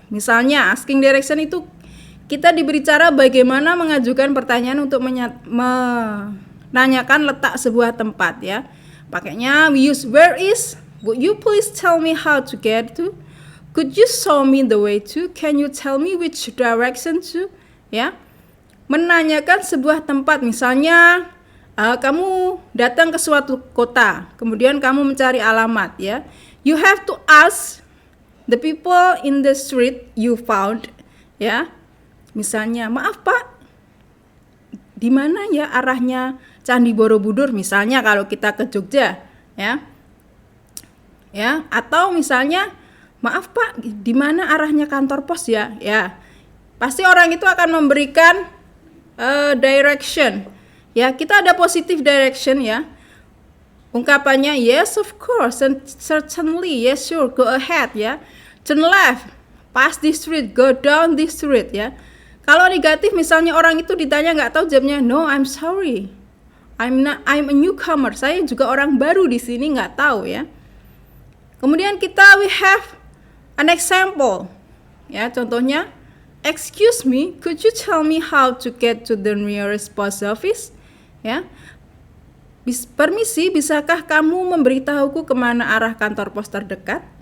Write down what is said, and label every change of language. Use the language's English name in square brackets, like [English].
[Indonesian] Misalnya asking direction itu kita diberi cara bagaimana mengajukan pertanyaan untuk menanyakan letak sebuah tempat, ya. Pakainya [English] we use where is. Would you please tell me how to get to? Could you show me the way to? Can you tell me which direction to? Ya. [Indonesian] Menanyakan sebuah tempat, misalnya kamu datang ke suatu kota, kemudian kamu mencari alamat, ya. [English] You have to ask the people in the street you found, ya. [Indonesian] Misalnya, maaf Pak, di mana ya arahnya Candi Borobudur, misalnya kalau kita ke Jogja, ya. Ya, atau misalnya maaf Pak, di mana arahnya kantor pos ya? Ya, pasti orang itu akan memberikan direction. Ya, kita ada [English] positive direction ya. [Indonesian] Ungkapannya [English] yes of course and certainly, yes sure, go ahead ya. Turn left, pass this street, go down this street ya. [Indonesian] Kalau negatif misalnya orang itu ditanya nggak tahu jawabnya [English] no I'm sorry. I'm a newcomer. [Indonesian] Saya juga orang baru di sini nggak tahu ya. Kemudian [English] we have an example. [Indonesian] Ya, contohnya, [English] excuse me, could you tell me how to get to the nearest post office? [Indonesian] Ya, permisi, bisakah kamu memberitahuku kemana arah kantor pos terdekat?